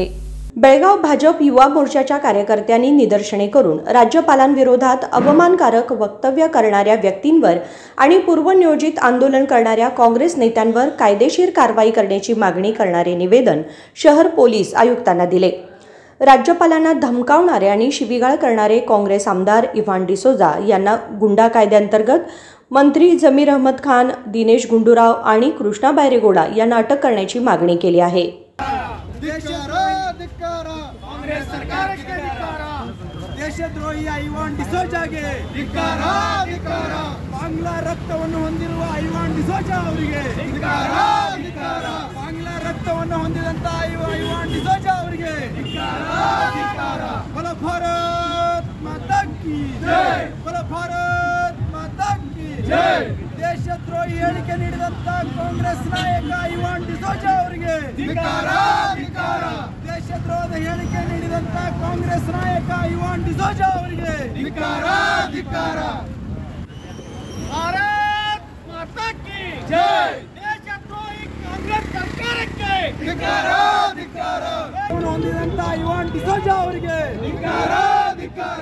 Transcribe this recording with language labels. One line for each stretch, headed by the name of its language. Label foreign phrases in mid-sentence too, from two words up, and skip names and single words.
Marathi: बेळगाव भाजप युवा मोर्चाच्या कार्यकर्त्यांनी निदर्शने करून राज्यपालांविरोधात अवमानकारक वक्तव्य करणाऱ्या व्यक्तींवर आणि पूर्वनियोजित आंदोलन करणाऱ्या काँग्रेस नेत्यांवर कायदेशीर कारवाई करण्याची मागणी करणारे निवेदन शहर पोलीस आयुक्तांना दिले। राज्यपालांना धमकावणारे आणि शिवीगाळ करणारे काँग्रेस आमदार इव्हान डिसोजा यांना गुंडा कायद्याअंतर्गत मंत्री जमीर अहमद खान, दिनेश गुंडूराव आणि कृष्णा बैरेगौडा यांना अटक करण्याची मागणी केली आहे।
Kannada: ದೇಶದ್ರೋಹಿ ಐವಾನ್ ಡಿಸೋಜಾಗೆ ಧಿಕ್ಕಾರ ಧಿಕ್ಕಾರ ಬಾಂಗ್ಲಾ ರಕ್ತವನ್ನು ಹೊಂದಿರುವ ಐವಾನ್ ಡಿಸೋಜಾ ಅವರಿಗೆ ಧಿಕ್ಕಾರ ಧಿಕ್ಕಾರ ಬಾಂಗ್ಲಾ ರಕ್ತವನ್ನು ಹೊಂದಿದಂತ ಐವಾನ್ ಡಿಸೋಜಾ ಅವರಿಗೆ ಧಿಕ್ಕಾರ ಧಿಕ್ಕಾರ
Hindi: बोलो भारत माता की जय बोलो भारत माता की जय
Kannada: ದೇಶದ್ರೋಹಿ ಹೇಳಿಕೆ ನೀಡಿದಂತ ಕಾಂಗ್ರೆಸ್ ನಾಯಕ ಐವಾನ್ ಡಿಸೋಜಾ ಅವರಿಗೆ ಧಿಕ್ಕಾರ ಧಿಕ್ಕಾರ ದೇಶದ್ರೋಹದ ಹೇಳಿಕೆ ನೀಡಿದಂತ ಕಾಂಗ್ರೆಸ್ ನಾಯಕ ಐವಾನ್ ಡಿಸೋಜಾ ಅವರಿಗೆ ಧಿಕ್ಕಾರ ಧಿಕ್ಕಾರ
Hindi: भारत माता की जय
Kannada: ದೇಶದ್ರೋಹಿ ಕಾಂಗ್ರೆಸ್ ಸರ್ಕಾರಕ್ಕೆ ಧಿಕ್ಕಾರ ಧಿಕ್ಕಾರ ಹೊಂದಿದಂತ ಐವಾನ್ ಡಿಸೋಜಾ ಅವರಿಗೆ ಧಿಕ್ಕಾರ ಧಿಕ್ಕಾರ